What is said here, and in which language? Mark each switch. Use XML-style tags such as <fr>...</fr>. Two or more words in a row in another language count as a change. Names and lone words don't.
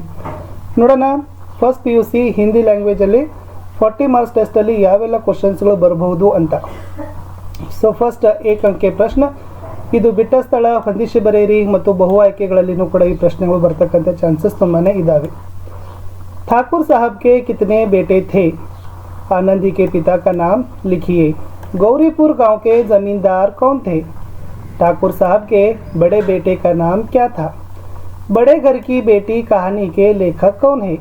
<kn>ನೋಡೋಣ ಫಸ್ಟ್ PUC ಹಿಂದಿ ಲ್ಯಾಂಗ್ವೇಜಲ್ಲಿ 40 ಮಾರ್ಕ್ಸ್ ಟೆಸ್ಟಲ್ಲಿ ಯಾವೆಲ್ಲ ಕ್ವಶನ್ಸ್ಗಳು ಬರಬಹುದು ಅಂತ. ಸೊ ಫಸ್ಟ್ ಏಕ ಅಂಕೆ ಪ್ರಶ್ನೆ, ಇದು ಬಿಟ್ಟ ಸ್ಥಳ, ಹೊಂದಿಸಿ ಬರೆಯಿರಿ ಮತ್ತು ಬಹು ಆಯ್ಕೆಗಳಲ್ಲಿನೂ ಕೂಡ ಈ ಪ್ರಶ್ನೆಗಳು ಬರ್ತಕ್ಕಂಥ ಚಾನ್ಸಸ್ ತುಂಬಾ ಇದ್ದಾವೆ.</kn> <hi>ठाकुर साहब के कितने बेटे थे? आनंदी के पिता का नाम लिखिए. गौरीपुर गांव के जमींदार कौन थे? ठाकुर साहब के बड़े बेटे का नाम क्या था? बड़े घर की बेटी कहानी के लेखक कौन है?</hi>